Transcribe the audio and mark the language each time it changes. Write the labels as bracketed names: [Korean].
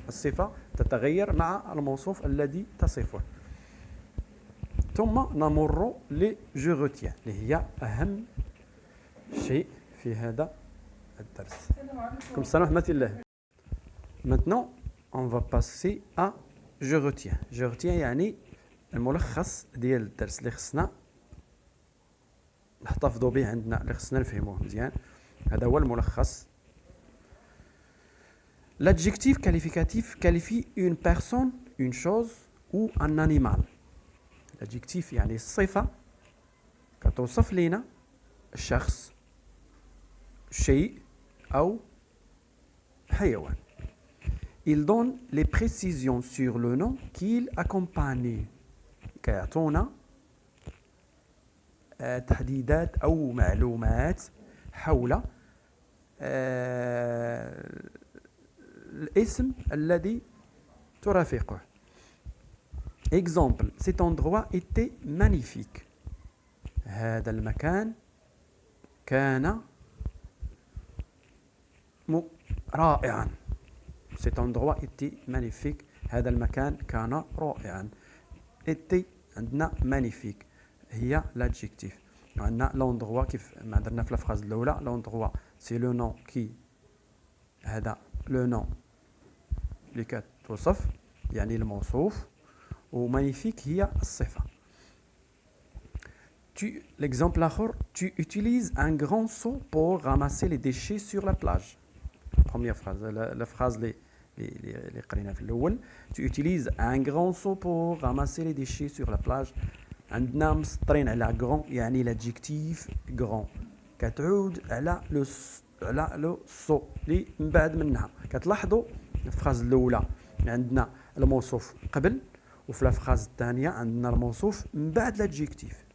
[Arabic] الصفة تتغير مع الموصوف الذي تصفه. ثم نمر ل [French] je retiens [Arabic] اللي هي أهم شيء في هذا الدرس. كم السلام ورحمة الله. [French] Maintenant on va passer à je retiens. je retiens [Arabic] يعني الملخص ديال الدرس اللي خصنا نحتفظوا به عندنا، اللي خصنا نفهموه مزيان. هذا هو الملخص. [French] l'adjectif qualificatif qualifie une personne, une chose ou un animal. l'adjectif [Arabic] يعني الصفة كتوصف لنا شخص، شيء أو حيوان. [French] il donne les précisions sur le nom qu'il accompagne. [Arabic] كيعطونا تحديدات أو معلومات حول الاسم الذي ترافقه. [French] exemple cet endroit était magnifique. [Arabic] هذا المكان كان رائعا. [French] cet endroit était magnifique. [Arabic] هذا المكان كان رائعا. [French] était [Arabic] عندنا [French] magnifique [Arabic] هي [French] l'adjectif. [Arabic] عندنا l'endroit كيف ما درنا في الفراز الأولى. [French] l'endroit c'est le nom qui [Arabic] هذا [French] le nom [Arabic] اللي كتوصف يعني الموصوف، ومانيفيك هي الصفة. [French] l'exemple [Arabic] الآخر [French] tu utilises un grand seau pour ramasser les déchets sur la plage. première phrase la phrase [Arabic] اللي قرينا في الأول. [French] tu utilises un grand seau pour ramasser les déchets sur la plage. [Arabic] عندنا مسطرين على grand يعني [French] l'adjectif grand [Arabic] كتعود على لو سو اللي من بعد منها. كتلاحظوا الفراز الاولى عندنا الموصوف قبل، وفي الفراز الثانيه عندنا الموصوف من بعد [French] l'adjectif.